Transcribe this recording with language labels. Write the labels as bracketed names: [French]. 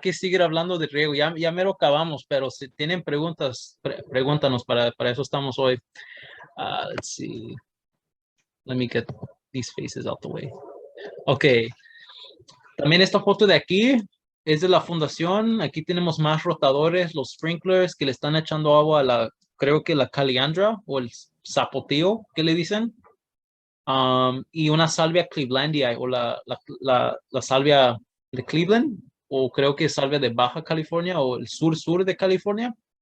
[Spanish] que seguir hablando de riego. Ya mero acabamos, pero si tienen preguntas, pregúntanos, para eso estamos hoy. [English] Let's see. Let me get these faces out the way. Ok. [Spanish] También esta foto de aquí es de la fundación. Aquí tenemos más rotadores, los sprinklers que le están echando agua a creo que la caliandra o el zapotillo que le dicen. Y una salvia Clevelandia o la salvia de Cleveland, o creo que es salvia de Baja California o el sur de California.